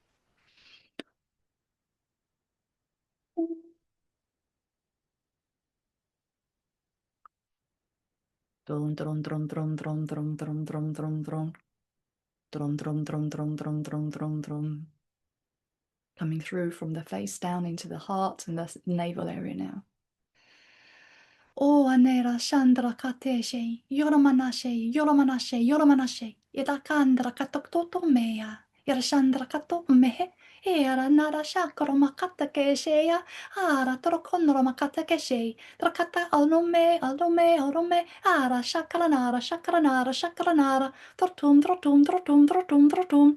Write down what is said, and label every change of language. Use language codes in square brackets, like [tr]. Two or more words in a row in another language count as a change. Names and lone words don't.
[en] Drum. Coming through from the face down into the heart and the navel area now. O anera shandra kateshe, yoromanashe, idakandra katoktoto mea, irashandra kato mehe, era nara shakaroma katakesheya, ara trokonroma katakeshe, trakata alome, ara shakaranara, tortum.